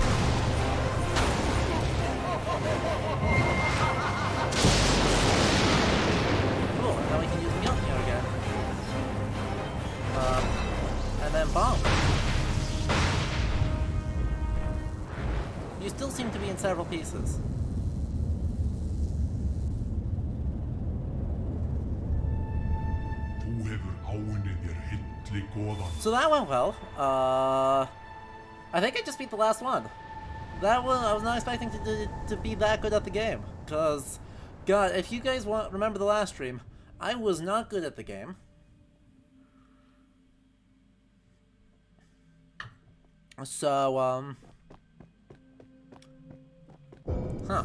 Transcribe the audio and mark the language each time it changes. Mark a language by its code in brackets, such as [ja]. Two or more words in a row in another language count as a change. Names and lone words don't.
[en] Cool, and now we can use Neo again. And then bomb. You still seem to be in several pieces. [is] Þú hefur áunnið þér hitt hilli goðan. [en] So that went well. I think I just beat the last one. That one, I was not expecting to be that good at the game. Because, God, if you guys remember the last stream, I was not good at the game. So, huh.